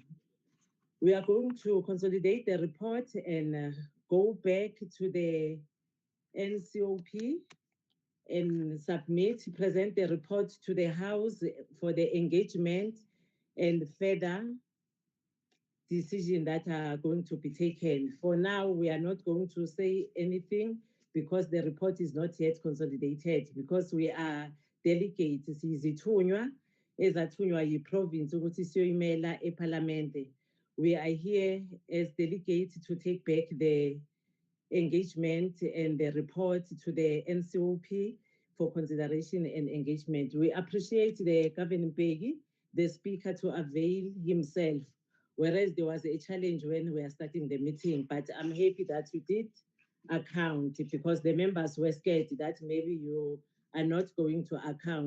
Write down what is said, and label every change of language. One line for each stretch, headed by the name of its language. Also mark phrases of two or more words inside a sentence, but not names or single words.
English: We are going to consolidate the report and go back to the NCOP and present the report to the House for the engagement and further decisions that are going to be taken. For now, we are not going to say anything because the report is not yet consolidated, because we are delegates.
Zulu: Sizithunywa ezathunywa yi-province ukuthi siyoyimela eParliament.
English: We are here as delegates to take back the engagement and the report to the NCOP for consideration and engagement. We appreciate the Governor Peggy, the speaker, to avail himself, whereas there was a challenge when we were starting the meeting, but I'm happy that you did account, because the members were scared that maybe you are not going to account.